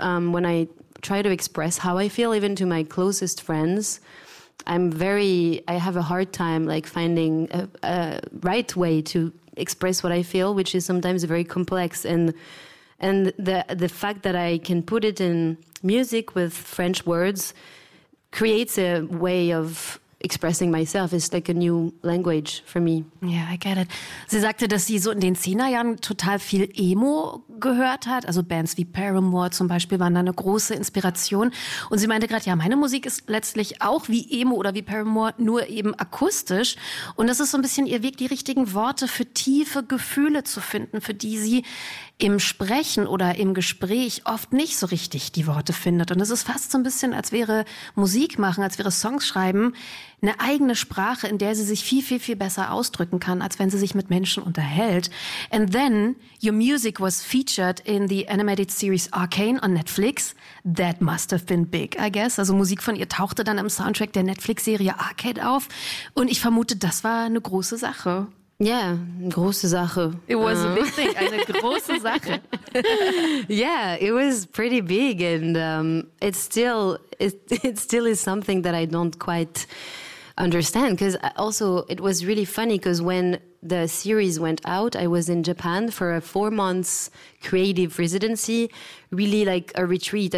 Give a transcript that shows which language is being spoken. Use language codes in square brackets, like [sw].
[en] When I try to express how I feel, even to my closest friends, I have a hard time like finding a right way to express what I feel, which is sometimes very complex. And the fact that I can put it in music with French words creates a way of expressing myself is like a new language for me. Yeah, I get it. [de] Sie sagte, dass sie so in den 10er-Jahren total viel Emo gehört hat. Also Bands wie Paramore zum Beispiel waren da eine große Inspiration. Und sie meinte gerade, ja, meine Musik ist letztlich auch wie Emo oder wie Paramore, nur eben akustisch. Und das ist so ein bisschen ihr Weg, die richtigen Worte für tiefe Gefühle zu finden, für die sie im Sprechen oder im Gespräch oft nicht so richtig die Worte findet. Und es ist fast so ein bisschen, als wäre Musik machen, als wäre Songs schreiben, eine eigene Sprache, in der sie sich viel, viel, viel besser ausdrücken kann, als wenn sie sich mit Menschen unterhält. [en] And then your music was featured in the animated series Arcane on Netflix. That must have been big, I guess. [de] Also Musik von ihr tauchte dann im Soundtrack der Netflix-Serie Arcane auf. Und ich vermute, das war eine große Sache. Yeah, große Sache. [en] It was a big thing, [de] eine große Sache. [en] Yeah, it was pretty big, and it still is something that I don't quite understand. Because also, it was really funny because when the series went out, I was in Japan for a 4 months creative residency, really like a retreat.